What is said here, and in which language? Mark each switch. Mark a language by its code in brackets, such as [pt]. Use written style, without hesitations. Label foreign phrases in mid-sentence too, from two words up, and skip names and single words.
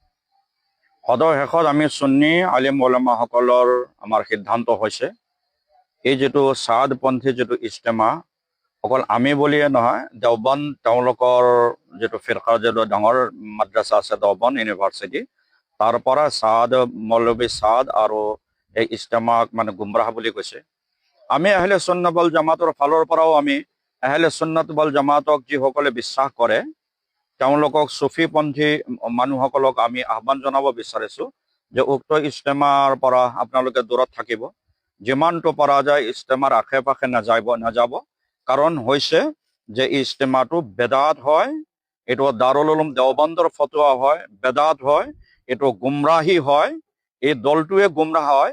[as] সদৰ শেষত আমি সুন্নী আলিম ওলামাসকলৰ আমাৰ সিদ্ধান্ত হৈছে, এই যিটো সাতপন্থী যিটো ইজতেমা, অকল আমি বুলিয়ে নহয়, দেওবন্দ তেওঁলোকৰ যিটো ফিৰকাৰ যিটো ডাঙৰ মাদ্ৰাছা আছে, দেওবন্দ ইউনিভাৰ্চিটি, তাৰ পৰা সাদ মৌলবী সাদ আৰু এই ইজতেমাক মানে গুমৰাহ বুলি কৈছে। আমি আহলে সুন্নাত ওয়াল জামাতৰ ফালৰ পৰাও আমি আহলে সুন্নাত ওয়াল জামাতক যিসকলে বিশ্বাস কৰে, তেওঁলোকক সুফিপন্থী মানুহসকলক আমি আহ্বান জনাব বিচাৰিছোঁ যে উক্ত ইজতেমাৰ পৰা আপোনালোকে দূৰত থাকিব। যিমানটো পৰা যায় ইজতেমাৰ আশে পাশে নাযাব। কাৰণ হৈছে যে ইজতেমাটো বেদাত হয়, এইটো দাৰুল উলুম দেওবন্দৰ ফতোৱা হয়, বেদাত হয়, এইটো গুমৰাহী হয়, এই দলটোৱে গুমৰাহ হয়।